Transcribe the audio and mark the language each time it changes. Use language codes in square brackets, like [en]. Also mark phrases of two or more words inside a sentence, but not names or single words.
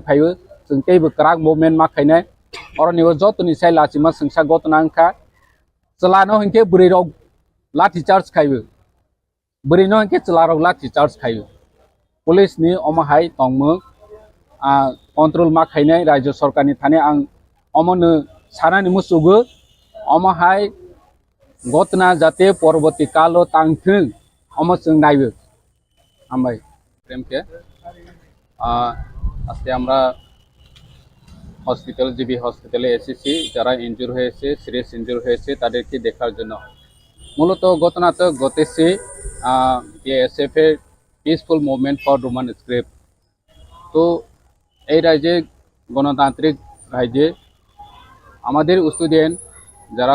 [trp] phayo chung teibo krak movement ma khainai oroni o jotoni sai lachima singsa gotna angkha chalano hinke buri rok [en] lathi charge [trp] khaibo buri no hinke chalarok lathi charge khaibo police ni omo hai tongmo control ma khainai rajya sarkar ni thane ang omono sanani musugo omo hai gotna jate poroboti kalo tangthung omo chung naibo ambai premke [bn] আজকে আমরা হসপিটাল জিবি হসপিটালে এসেছি যারা ইনজুর হয়েছে [en] serious injure [bn] হয়েছে তাদেরকে দেখার জন্য মূলত ঘটনা তো ঘটেছে এএসএফ এর [en] peaceful movement for Roman script [bn] তো এই রাজ্যে গণতান্ত্রিক রাজ্যে আমাদের স্টুডেন্ট যারা